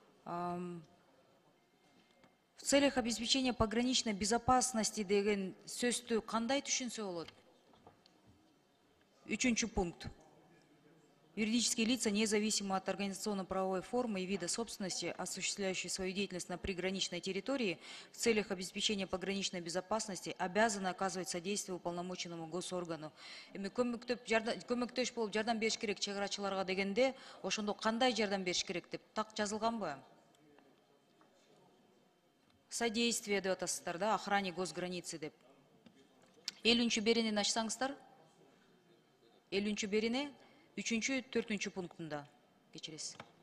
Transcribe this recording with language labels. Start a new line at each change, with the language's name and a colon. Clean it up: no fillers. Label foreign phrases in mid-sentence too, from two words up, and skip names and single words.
Russian: В целях обеспечения пограничной безопасности
Kyrgyz: деген сөздү кандай түшүнсө болот? Үчүнчү пункт.
Russian: Юридические лица, независимо от организационно-правовой формы и вида собственности, осуществляющие свою деятельность на приграничной территории в целях обеспечения пограничной безопасности, обязаны оказывать содействие уполномоченному госоргану.
Kyrgyz: Көмөктөш болуп жардам бериш керек чек арачыларга дегенде, ошондо кандай жардам бериш керек деп так жазылганбы? Содействие деп атасыздар да,
Russian: охране госграницы
Kyrgyz: деп. 50-чү беренени ачсаңыздар. 50-чү берене 3-чү, 4-чү пунктунда кечиресиз.